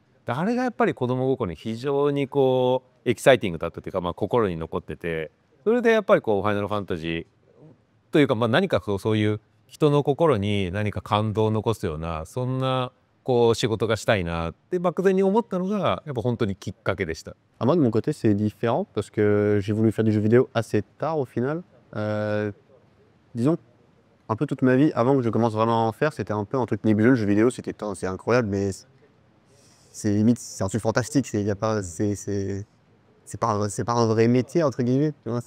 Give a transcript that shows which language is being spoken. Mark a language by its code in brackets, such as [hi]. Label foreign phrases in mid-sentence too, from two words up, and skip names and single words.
[ja] あれがやっぱり子供心に非常にこうエキサイティングだったというか、心に残ってて、それでやっぱりこうファイナルファンタジーというか、何かそういう人の心に何か感動を残すようなそんなこう仕事がしたいなって漠然に思ったのがやっぱ本当にきっかけでした。 [fr] Moi de mon côté c'est différent parce que j'ai voulu faire du jeu vidéo assez tard au final. Disons un peu toute ma vie avant que je commence vraiment à en faire, c'était un peu un truc nébuleux. Le jeu vidéo c'est incroyable mais c'est limite c'est un truc fantastique. C'est pas un vrai métier entre guillemets, tu vois.